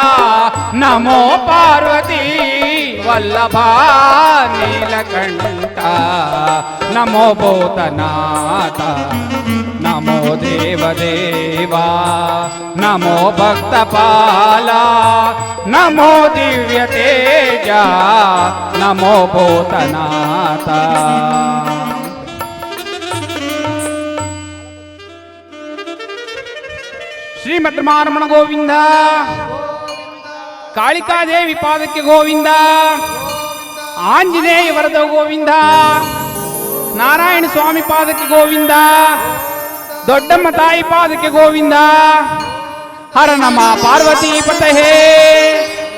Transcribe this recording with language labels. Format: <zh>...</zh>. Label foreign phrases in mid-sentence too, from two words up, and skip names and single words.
<sa>नमो पार्वती वल्लभा नीलकंठा नमो भूतनाथ नमो देवदेवा नमो भक्तपाला नमो दिव्य तेजा नमो भूतनाथ</sa> <kn>ಶ್ರೀಮದ್ರಮಾರಮಣ ಗೋವಿಂದ ಕಾಳಿಕಾದೇವಿ ಪಾದಕ್ಕೆ ಗೋವಿಂದ ಆಂಜನೇಯ ವರದ ಗೋವಿಂದ ನಾರಾಯಣ ಸ್ವಾಮಿ ಪಾದಕ್ಕೆ ಗೋವಿಂದ ದೊಡ್ಡಮ್ಮ ತಾಯಿ ಪಾದಕ್ಕೆ ಗೋವಿಂದ</kn> <sa>ಹರ ನಮ ಪಾರ್ವತಿ ಪತಹೇ</sa>